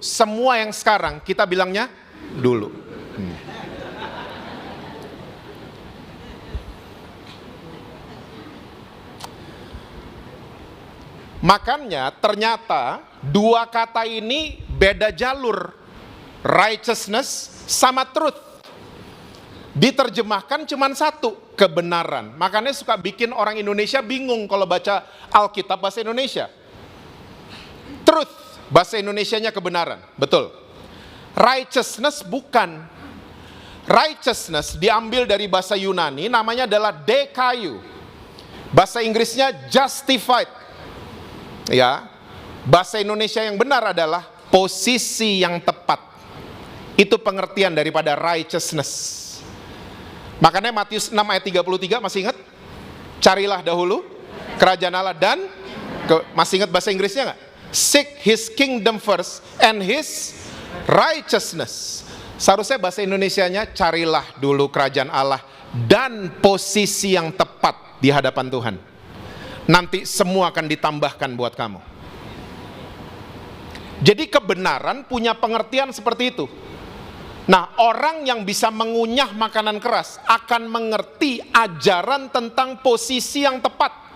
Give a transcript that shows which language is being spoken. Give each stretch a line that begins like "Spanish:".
Indonesian: Semua yang sekarang kita bilangnya dulu. Makanya ternyata dua kata ini beda jalur. Righteousness sama truth. Diterjemahkan cuma satu, kebenaran. Makanya suka bikin orang Indonesia bingung kalau baca Alkitab bahasa Indonesia. Truth, bahasa Indonesianya kebenaran, betul. Righteousness bukan. Righteousness diambil dari bahasa Yunani, namanya adalah dikaio. Bahasa Inggrisnya justified. Ya, bahasa Indonesia yang benar adalah posisi yang tepat. Itu pengertian daripada righteousness. Makanya Matius 6 ayat 33 masih ingat? Carilah dahulu kerajaan Allah dan masih ingat bahasa Inggrisnya nggak?
English: Seek His kingdom first and His righteousness.
Indonesian: Seharusnya bahasa Indonesianya carilah dulu kerajaan Allah dan posisi yang tepat di hadapan Tuhan. Nanti semua akan ditambahkan buat kamu. Jadi kebenaran punya pengertian seperti itu. Nah, orang yang bisa mengunyah makanan keras akan mengerti ajaran tentang posisi yang tepat.